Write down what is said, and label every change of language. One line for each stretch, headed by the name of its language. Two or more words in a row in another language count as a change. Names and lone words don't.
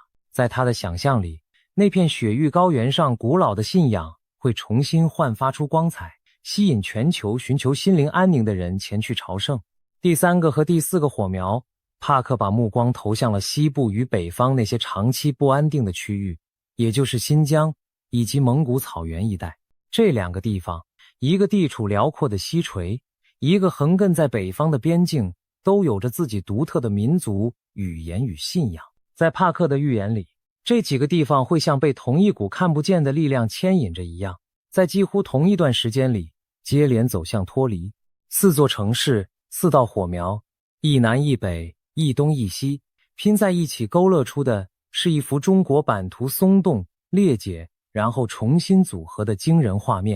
Chinese: 在他的想象裡，那片雪域高原上古老的信仰會重新煥發出光彩，吸引全球尋求心靈安寧的人前去朝聖。第三個和第4個火苗，帕克把目光投向了西部與北方那些長期不安定的區域，也就是新疆以及蒙古草原一带。這2 個地方，一個地處遼闊的西陲，一個橫亘在北方的邊境，都有着自己獨特的民族、語言與信仰。在帕克的預言裡，這幾個地方會像被同一股看不見的力量牽引着一樣，在幾乎同一段時間裡接連走向脫離。4座城市，4道火苗，一南一北，一東一西，拼在一起勾勒出的是一幅中國版圖鬆動、裂解，然後重新組合的驚人畫面。